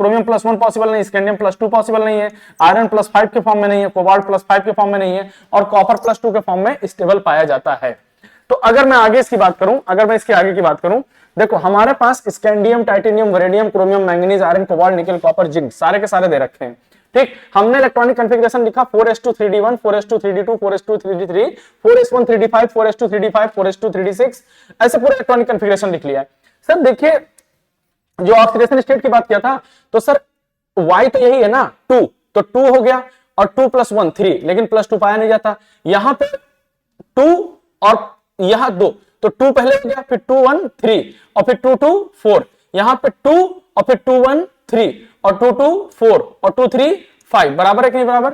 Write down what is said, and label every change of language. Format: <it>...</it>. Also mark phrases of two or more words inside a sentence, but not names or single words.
<hi>क्रोमियम प्लस 1 पॉसिबल नहीं, स्कैंडियम प्लस 2 पॉसिबल नहीं है, आयरन प्लस 5 के फॉर्म में नहीं है, कोबाल्ट प्लस 5 के फॉर्म में नहीं है और कॉपर प्लस 2 के फॉर्म में स्टेबल पाया जाता है। तो अगर मैं आगे इसकी बात करूं, इसके आगे की बात करूं, देखो हमारे पास स्कैंडियम, टाइटेनियम, वैनेडियम, क्रोमियम, मैंगनीज, आयरन, कोबाल्ट, निकल, कॉपर, जिंक सारे के सारे दे रखे हैं। ठीक, हमने</hi> <en>electronic configuration</en> <hi>लिखा 4s2 3d1 4s2 3d2 4s2 3d3 4s1 3d5 4s2 3d5 4s2 3d6, ऐसे पूरा</hi> <en>electronic configuration</en> <hi>लिख लिया है। सर देखिए जो</hi> <en>oxidation state</en> <hi>की बात किया था तो सर y तो यही है ना 2, तो 2 हो गया और 2 + 1 3, लेकिन +2 पाया नहीं जाता, यहां पे 2 और यहां 2, तो 2 पहले हो गया, फिर 2 1 3 और फिर 2 2 4, यहां पे 2 और फिर 2 1 3 और 2 2 4 और 2 3 5, बराबर है कि नहीं बराबर।</hi>